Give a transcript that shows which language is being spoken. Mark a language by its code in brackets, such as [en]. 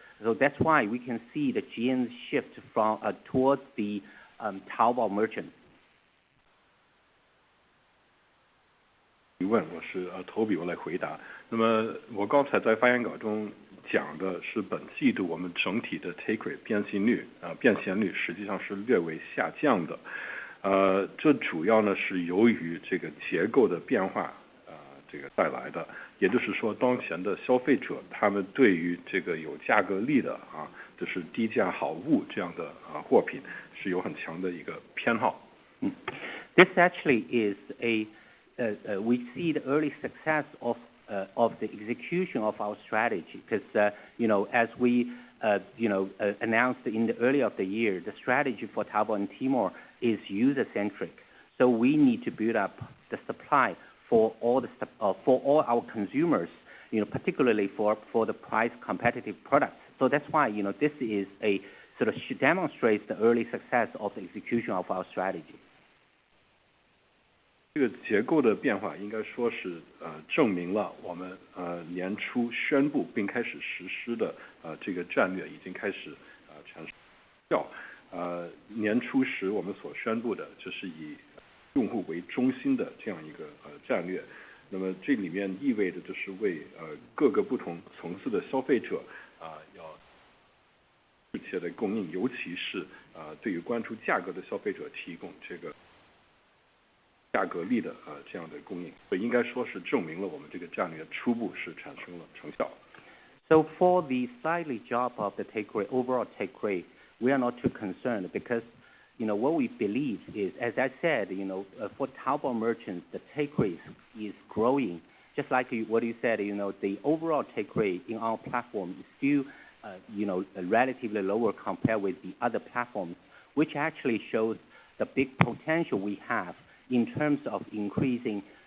[en] So that's why we can see the GM shift from towards the Taobao merchant. [zh] 提问，我是Toby，我来回答。那么我刚才在发言稿中讲的是本季度我们整体的 take rate 变现率实际上是略微下降的。这主要呢是由于这个结构的变化这个带来的，也就是说当前的消费者他们对于这个有价格力的就是低价好物这样的货品是有很强的一个偏好。 [en] This actually is we see the early success of the execution of our strategy because as we announced in the early of the year, the strategy for Taobao and Tmall is user centric. So we need to build up the supply for all our consumers, particularly for the price competitive products. So that's why this is a sort of demonstrates the early success of the execution of our strategy. [zh] 这个结构的变化应该说是证明了我们年初宣布并开始实施的这个战略已经开始产生效。年初时我们所宣布的就是以用户为中心的这样一个战略。那么这里面意味着就是为各个不同层次的消费者要密切的供应，尤其是对于关注价格的消费者提供这个价格力的这样的供应，所以应该说是证明了我们这个战略初步是产生了成效。 [en] So for the slightly drop of the take rate, overall take rate, we are not too concerned because what we believe is, as I said, for Taobao merchants, the take rate is growing. Just like what you said, the overall take rate in our platform is still, relatively lower compared with the other platforms, which actually shows the big potential we have in terms of increasing